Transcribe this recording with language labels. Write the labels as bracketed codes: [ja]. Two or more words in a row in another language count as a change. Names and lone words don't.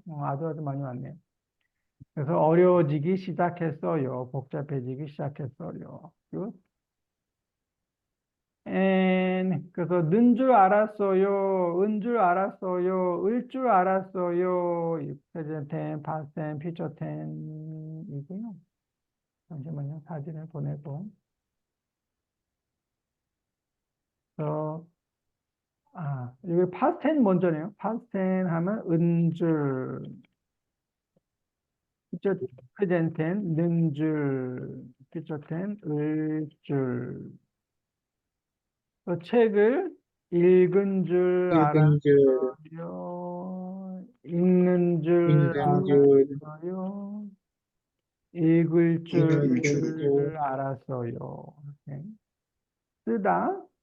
[ko] 아주 많이 왔네요. 그래서 어려워지기 시작했어요. 복잡해지기 시작했어요. 그래서 는 줄 알았어요. 은 줄 알았어요. 을 줄 알았어요. 이 [en] present tense, past tense, future tense [ko] 이고요. 잠시만요. 사진을 보내고. 그래서 여기 [en] past tense [ko] 먼저네요. [en] past tense [ko] 하면 은 줄, [en] future present tense [ko] 는 줄, [en] future tense [ko] 을 줄. 책을 읽은 줄 읽은 줄, 알았어요. 읽는 줄 읽는 줄, 알았어요. 읽을 읽을 줄 줄, 알았어요. 이렇게. 쓰다,